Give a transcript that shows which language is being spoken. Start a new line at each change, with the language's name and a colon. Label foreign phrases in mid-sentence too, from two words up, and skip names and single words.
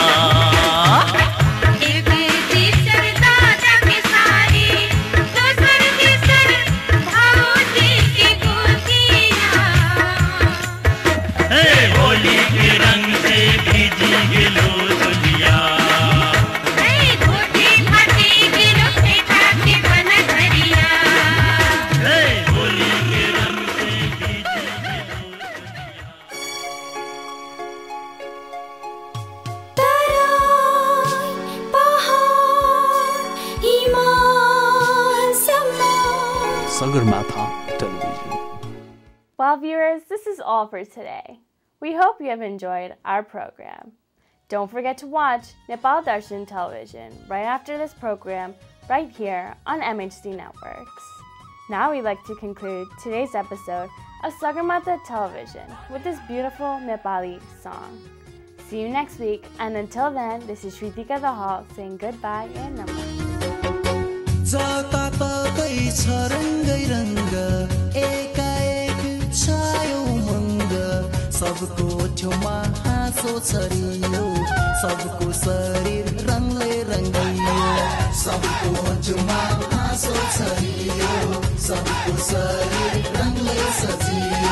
Maithili: होली के रंग से भीजी गेलो चलिया, होली के रंग से भीजी गेलो चलिया।
English: Sagarmatha Television. Well, viewers, this is all for today. We hope you have enjoyed our program. Don't forget to watch Nepal Darshan Television right after this program, right here on MHD Networks. Now we'd like to conclude today's episode of Sagarmatha Television with this beautiful Nepali song. See you next week, and until then, this is Shritika Dahal saying goodbye and namaste.
Nepali: सबको छुमा हाँसो छरियो, सबको शरीर रङले रङ्गियो, सबको छुमा हाँसो छरियो, सबको शरीर रङले सजियो।